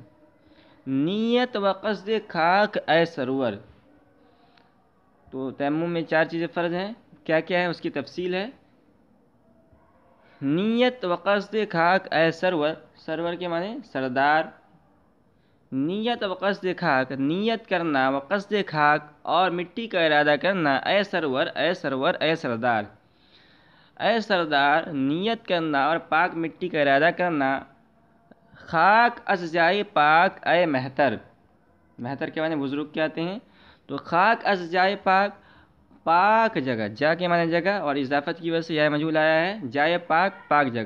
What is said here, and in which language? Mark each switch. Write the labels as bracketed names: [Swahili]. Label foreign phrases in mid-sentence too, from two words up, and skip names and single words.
[Persian] نیت و قصد خاک اے سرور۔ [Urdu] تو تیمم میں 4 چیزیں فرض ہیں، کیا کیا ہے اس کی تفصیل ہے۔ [Persian] نیت و قصد خاک اے سرور، [Urdu] سرور کے معنی سردار۔ [Persian] نیت و قصد خاک، [Urdu] نیت کرنا، [Persian] و قصد خاک [Urdu] اور مٹی کا ارادہ کرنا، [Persian] اے سرور، اے سرور، [Urdu] اے سردار۔ اے سردار، نیت کرنا اور پاک مٹی کا ارادہ کرنا۔ [Persian] خاک از جائے پاک اے مہتر، [Urdu] مہتر کے معنی بزرگ کے آتے ہیں۔ تو [Persian] خاک از جائے پاک، [Urdu] پاک جگہ، جا کے معنی جگہ اور اضافت کی وجہ سے یا مجہول آیا ہے، [Persian] جائے پاک، [Urdu] پاک جگہ۔